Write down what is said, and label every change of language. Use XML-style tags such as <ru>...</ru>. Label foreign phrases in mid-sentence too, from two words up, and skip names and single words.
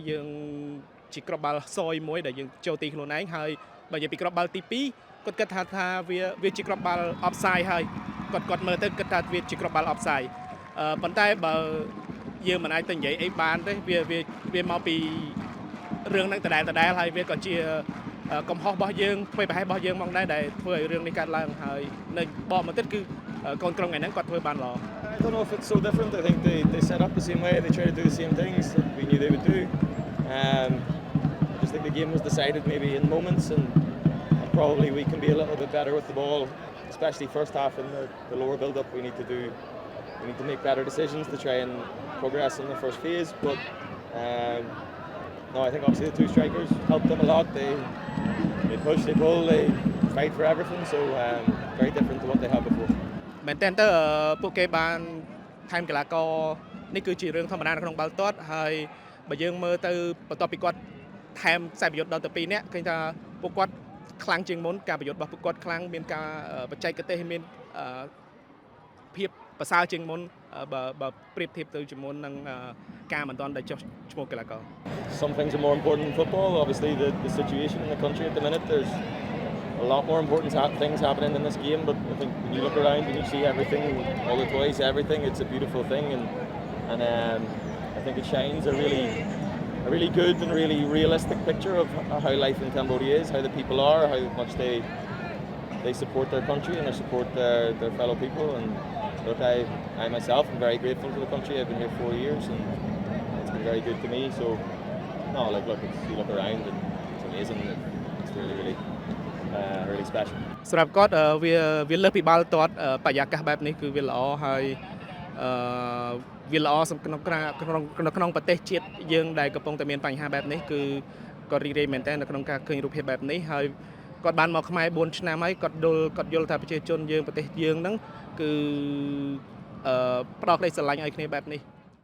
<km>យើងជាគ្រាប់បាល់សយមួយដែលយើងចូលទីខ្លួនឯងហើយបើនិយាយពីគ្រាប់បាល់ទី2គាត់គិតថាវាជាគ្រាប់បាល់ offside ហើយគាត់មើលទៅគិតថាវាជាគ្រាប់បាល់ offside ប៉ុន្តែបើយើងមិនអាចទៅនិយាយអីបានទេវាមកពីរឿងហ្នឹងដដែលហើយវាក៏ជាកំហុសរបស់យើងធ្វើប្រហែលរបស់យើងមកដែរដែលធ្វើឲ្យរឿងនេះកើតឡើងហើយនៅបកមកទៀតគឺកូនក្រុមថ្ងៃហ្នឹងគាត់ធ្វើបានល្អ</km> <en>I don't know if it's so different. I think they set up the same way. They try to do the same things that we knew they would do. I just think the game was decided maybe in moments, and probably we can be a little bit better with the ball, especially first half in the lower build-up. We need to make better decisions to try and progress in the first phase. But no, I think obviously the two strikers helped them a lot. They push, they pull, they fight for everything. So very different to what they had before.</en> <km>មែនតើពួកគេបានថែមកីឡាករនេះគឺជារឿងធម្មតានៅក្នុងបាល់ទាត់ហើយបើយើងមើលទៅបន្ទាប់ពីគាត់ថែមខ្សែប្រយុទ្ធដល់ទៅ2នាក់ឃើញថាពួកគាត់ខ្លាំងជាងមុនការប្រយុទ្ធរបស់ពួកគាត់ខ្លាំងមានការបច្ចេកទេសមានភាពប្រសើរជាងមុនបើប្រៀបធៀបទៅជាមួយនឹងការមិនទាន់ដែលចុះឈ្មោះកីឡាករ</km> <en>Some things are more important in football. Obviously the situation in the country at the minute, there's a lot more important things happening in this game, but I think when you look around and you see everything, all the toys, everything, it's a beautiful thing, and I think it shines a really good and really realistic picture of how life in Cambodia is, how the people are, how much they support their country and they support their fellow people. And look, I myself am very grateful to the country. I've been here 4 years and it's been very good to me. So no, like look, you look around and it's amazing. It's really special.</en> <km>សម្រាប់គាត់វាលើសពីបាល់ទាត់បរិយាកាសបែបនេះគឺវាល្អហើយវាល្អសម្រាប់ក្នុងប្រទេសជាតិយើងដែលកំពុងតែមានបញ្ហាបែបនេះគឺគាត់រីករាយមែនតើនៅក្នុងការឃើញរូបភាពបែបនេះហើយគាត់បានមកខ្មែរ4ឆ្នាំហើយគាត់យល់ថាប្រជាជនយើងប្រទេសយើងហ្នឹងគឺផ្ដោតក្តីស្រឡាញ់ឲ្យគ្នាបែបនេះ</km>